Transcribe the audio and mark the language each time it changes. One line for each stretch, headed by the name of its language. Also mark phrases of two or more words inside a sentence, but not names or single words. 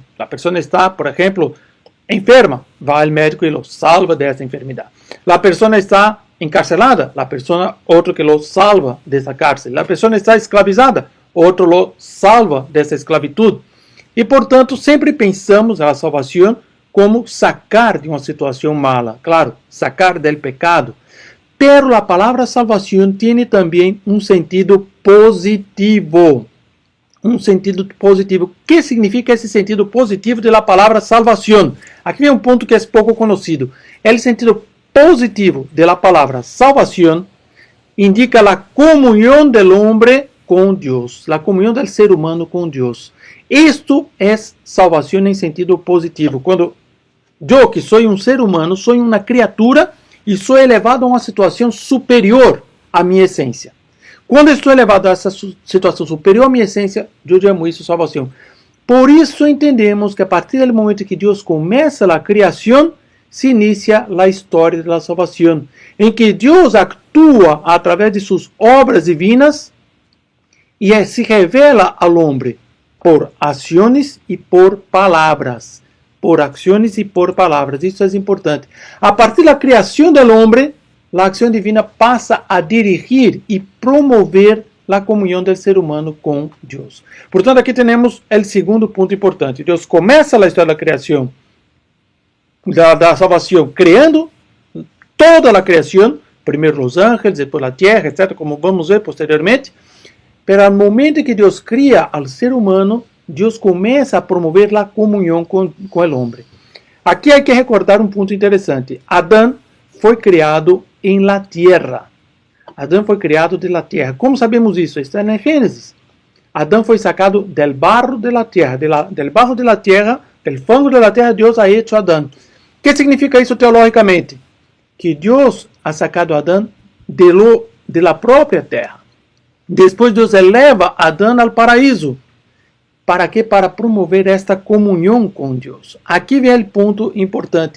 Portuguese: A pessoa está, por exemplo, enferma, vai ao médico e
Spanish: lo salva
Portuguese: dessa enfermidade. A pessoa está encarcelada, a pessoa, outro que
Spanish: lo salva
Portuguese: dessa cárcel. A pessoa está escravizada, outro
Spanish: lo salva
Portuguese: dessa esclavitud. E, portanto, sempre pensamos na salvação como sacar de uma situação mala.
Spanish: Claro, sacar del pecado. Pero la palabra salvación tiene también un sentido positivo. Un sentido positivo. ¿Qué significa ese sentido positivo de la palabra salvación? Aquí hay un punto que es poco conocido. El sentido positivo de la palabra salvación indica la comunión del hombre con Dios, la comunión del ser humano con Dios. Esto es salvación en sentido positivo. Cuando yo, que soy un ser humano, soy una criatura y soy elevado a una situación superior a mi esencia.
Portuguese: Quando estou elevado a essa situação superior à minha essência, eu chamo isso salvação. Por isso entendemos que a partir do momento que Deus começa a criação, se inicia a história da salvação, em que Deus atua através de suas obras divinas e se revela ao homem por ações e por palavras. Por ações e por palavras. Isso é importante. A partir da criação do homem,
Spanish: a acción divina pasa a dirigir y promover la comunión del ser humano con Dios. Por tanto, aquí tenemos el segundo punto importante. Dios comienza la historia de la creación, de la salvación, creando toda la creación, primero los ángeles, después la tierra, etc., como vamos a ver posteriormente. Pero al momento que Dios cría al ser humano, Dios comienza a promover la comunión con el hombre. Aquí hay que recordar un punto interesante. Adán
Portuguese: foi criado em
Spanish: la tierra.
Portuguese: Adão foi criado
Spanish: de la tierra.
Portuguese: Como sabemos isso? Está em Gênesis.
Spanish: Adão
Portuguese: foi sacado
Spanish: del barro de la tierra, del barro de la tierra, del fango de la tierra, Deus ha hecho a Adão.
Portuguese: O que significa isso teologicamente? Que Deus
Spanish: ha sacado
Portuguese: a Adão
Spanish: de la
Portuguese: própria terra. Depois Deus eleva Adão ao paraíso. ¿Para quê? Para promover esta comunhão com Deus. Aqui vem o ponto importante.